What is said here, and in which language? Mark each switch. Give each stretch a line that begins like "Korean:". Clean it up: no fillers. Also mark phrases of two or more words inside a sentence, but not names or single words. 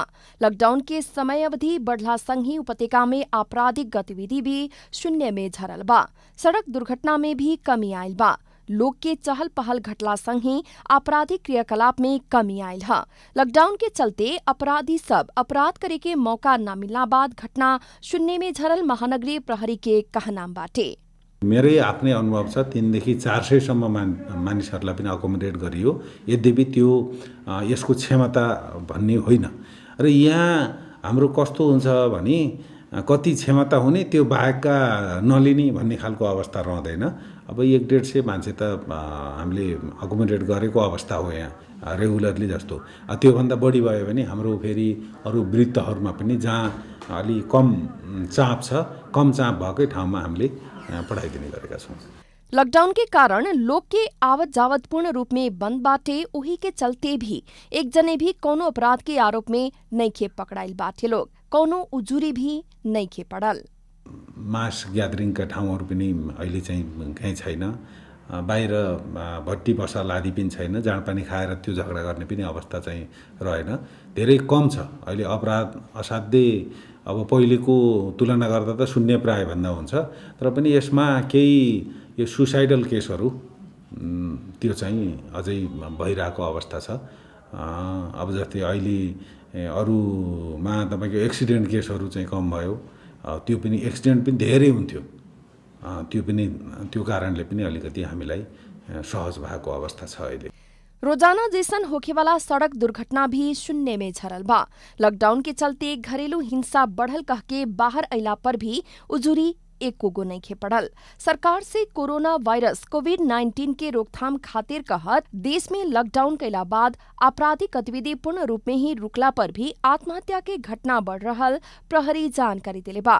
Bhojpuri: लॉकडाउन के समय अवधि बढ़ला संग ही उपत्यका में आपराधिक गतिविधि भी शून्य में झरल बा। सड़क दुर्घटना में भी कमी आयल बा। लोग के चहल पहल घटला संग ही आपराधिक क्रियाकलाप में कमी आयल है। लॉकडाउन के चलते अपराधी सब अपराध करे के मौका न मिलना बाद घटना शून्य में झरल महानगरीय प्रहरी के कहनाम बाटे।
Nepali: मेरै आफ्नै अनुभव छ, 300 देखि 400 सम्म मानिसहरूलाई पनि अकोमोडेट गरियो। यद्यपि त्यो यसको क्षमता भन्ने होइन र यहाँ हाम्रो कस्तो हुन्छ भने कति क्षमता हुने त्यो बाहेकका नलिने भन्ने खालको अवस्था रहँदैन। अब 150 मान्छे त हामीले अकोमोडेट गरेको अवस्था हो यहाँ रेगुलरली जस्तो। त्योभन्दा बढी भयो भने हाम्रो फेरि अरू वृत्तहरूमा पनि जहाँ अलि कम चाप छ, कम चाप भएकै ठाउँमा हामीले पढ़ाइदिने गरेका छौँ।
Bhojpuri: लॉकडाउन के कारण लोग के आवत जावत पूर्ण रूप में बंद बाटे। उही के चलते भी एक जने भी कोनो अपराध के आरोप में नहीं खे पकड़ाइल बाटे। लोग कोनो उजुरी भी नहीं खे पड़ल।
English: mass gatheringका
Nepali: ठाउँहरू पनि अहिले चाहिँ कहीँ छैन। बाहिर भट्टी पसल आदि पनि छैन। जाँडपानी खाएर त्यो झगडा गर्ने पनि अवस्था चाहिँ रहेन। धेरै कम छ अहिले अपराध। असाध्यै अब पहिलेको तुलना गर्दा त शून्य प्राय भन्दा हुन्छ, तर पनि यसमा केही यो
English: suicidal casesहरू
Nepali: त्यो चाहिँ अझै भइरहेको अवस्था छ। अब जस्तै अहिले अरूमा तपाईँको
English: accident casesहरू
Nepali: चाहिँ कम भयो। त्यो पनि एक्सिडेन्ट पनि धेरै हुन्थ्यो, त्यो पनि त्यो कारणले पनि अलिकति हामीलाई सहज भएको अवस्था छ अहिले।
Bhojpuri: रोजाना जैसन होखेवाला सड़क दुर्घटना भी शून्य में झरल बा। लॉकडाउन के चलते घरेलू हिंसा बढ़ल कह के बाहर अइला पर भी उजुरी एको गो नहीं खे पड़ल। सरकार से कोरोना वायरस कोविड-19 के रोकथाम खातिर कहत देश में लॉकडाउन कैला बाद आपराधिक गतिविधि पूर्ण रूप में ही रुकला पर भी आत्महत्या के घटना बढ़ रहल प्रहरी जानकारी दिले बा।